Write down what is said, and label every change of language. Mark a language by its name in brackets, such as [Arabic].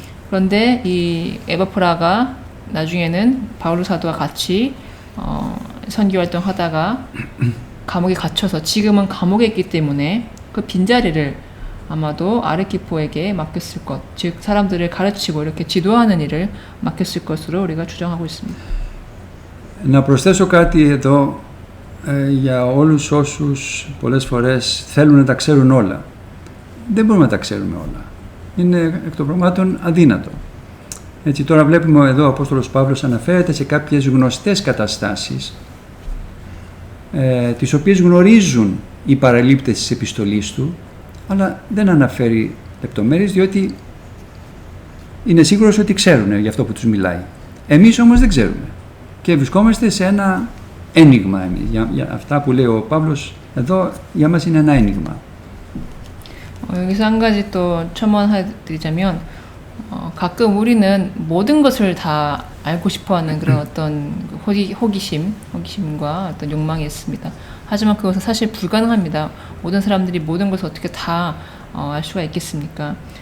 [Korean] 그런데 이 에바프라가 나중에는 바울 사도와 같이 선교 활동하다가 감옥에 갇혀서 지금은 감옥에 있기 때문에 그 빈자리를 아마도 아르키포에게 맡겼을 것, 즉 사람들을 가르치고 이렇게 지도하는 일을 맡겼을 것으로 우리가 추정하고 있습니다. [Greek] Να προσθέσω κάτι εδώ για όλους όσους πολλές φορές θέλουν να τα ξέρουν όλα. Δεν μπορούμε να τα ξέρουμε όλα. Είναι εκ των πραγμάτων αδύνατο. Έτσι, τώρα βλέπουμε εδώ ο Απόστολος Παύλος αναφέρεται σε κάποιες γνωστές καταστάσεις τις οποίες γνωρίζουν οι παραλήπτες της επιστολής του, αλλά δεν αναφέρει λεπτομέρειες διότι είναι σίγουρος ότι ξέρουν για αυτό που τους μιλάει. Εμείς όμως δεν ξέρουμε και βρισκόμαστε σε ένα ένιγμα. Για αυτά που λέει ο Παύλος εδώ για μας είναι ένα ένιγμα. [Korean] 여기서 한 가지 또 첨언해드리자면 가끔 우리는 모든 것을 다 알고 싶어하는 그런 어떤 호기심과 어떤 욕망이 있습니다. 하지만 그것은 사실 불가능합니다. 모든 사람들이 모든 것을 어떻게 다 알 수가 있겠습니까?